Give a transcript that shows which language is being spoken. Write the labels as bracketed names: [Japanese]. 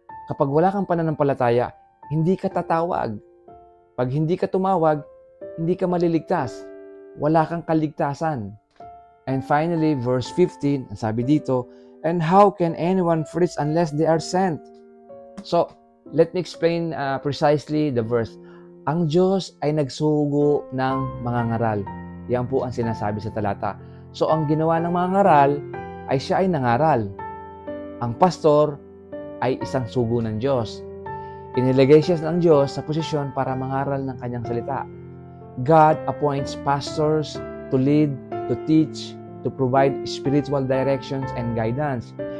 [Filipino] Kapag wala kang pananampalataya, hindi ka tatawag. Pag hindi ka tumawag, hindi ka maliligtas. Wala kang kaligtasan. [English] And finally, verse 15, [Filipino] ang sabi dito, [English] and how can anyone preach unless they are sent? So, let me explain precisely the verse. [Filipino] Ang Diyos ay nagsugo ng mangangaral. Yan po ang sinasabi sa talata. So, ang ginawa ng mangangaral ay siya ay nangaral. Ang pastor ay isang sugo ng Diyos. Inilagay siya ng Diyos sa posisyon para mangaral ng kanyang salita. [English] God appoints pastors to lead, to teach, to provide spiritual directions and guidance.